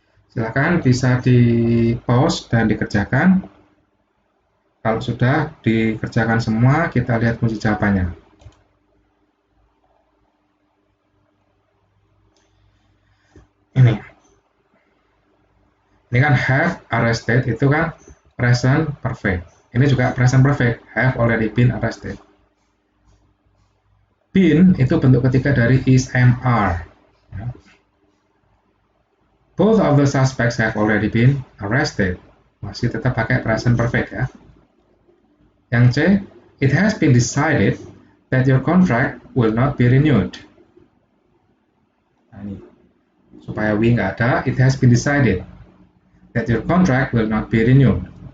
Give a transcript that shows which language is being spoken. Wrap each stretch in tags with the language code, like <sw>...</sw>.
<id>Silakan bisa di pause dan dikerjakan. Kalau sudah dikerjakan semua, kita lihat kunci jawabannya. Ini kan have arrested itu kan present perfect. Ini juga present perfect,</id> <en>have already been arrested.</en> <id>Been itu bentuk ketiga dari is, am, are.</id> <en>Both of the suspects have already been arrested.</en> <id>Masih tetap pakai present perfect ya. Yang C,</id> <en>it has been decided that your contract will not be renewed.</en> <id>Nah, ini. Supaya</id> <en>we</en> <id>nggak ada,</id> <en>it has been decided that your contract will not be renewed.</en>